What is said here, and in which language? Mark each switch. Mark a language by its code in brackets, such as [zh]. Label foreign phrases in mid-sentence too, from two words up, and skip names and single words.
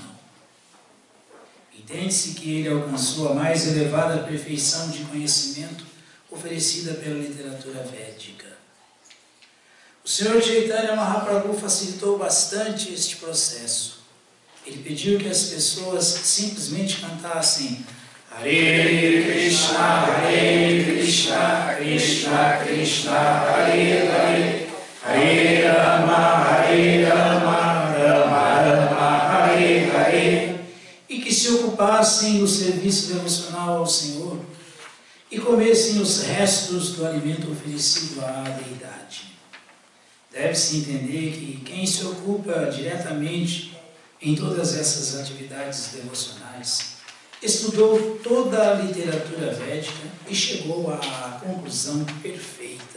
[pt] Entende-se que ele alcançou a mais elevada perfeição de conhecimento oferecida pela literatura védica. O Senhor Chaitanya Mahaprabhu facilitou bastante este processo. Ele pediu que as pessoas simplesmente cantassem [sa] Hare Krishna, Krishna Krishna, Hare Hare, Hare Rama, Rama Rama, Hare Hare, [pt] e que se ocupassem do serviço devocional ao Senhor e comessem os restos do alimento oferecido à deidade. Deve-se entender que quem se ocupa diretamente em todas essas atividades devocionais estudou toda a literatura védica e chegou à conclusão perfeita.